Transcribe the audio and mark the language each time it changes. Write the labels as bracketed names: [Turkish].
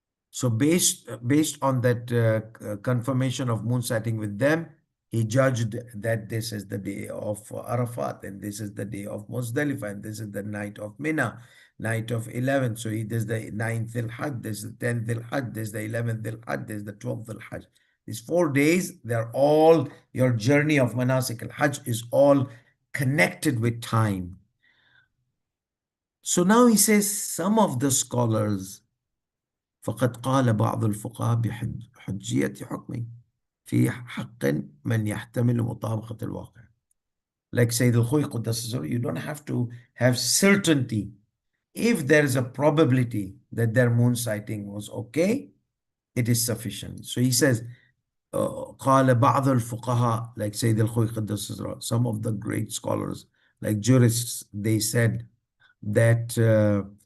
[English] So based on that confirmation of moon sighting with them, he judged that this is the day of Arafat, and this is the day of Muzdalifah, and this is the night of Mina, night of 11th. So this is the 9th Hajj, this is the 10th Hajj, this is the 11th Hajj, this is the 12th Hajj. These 4 days, they're all, your journey of Manasik al-Hajj is all connected with time. So now he says some of the scholars [Arabic] فقد قال بعض الفقهاء بحجية حكمه في حق من يحتمل مطابقة الواقع. [English] Like Sayyid al-Khuy Quddus, you don't have to have certainty. If there is a probability that their moon sighting was okay, it is sufficient. So he says, [Arabic] قال بعض الفقهاء, [English] like Sayyid al-Khuy Quddus, some of the great scholars, like jurists, they said that their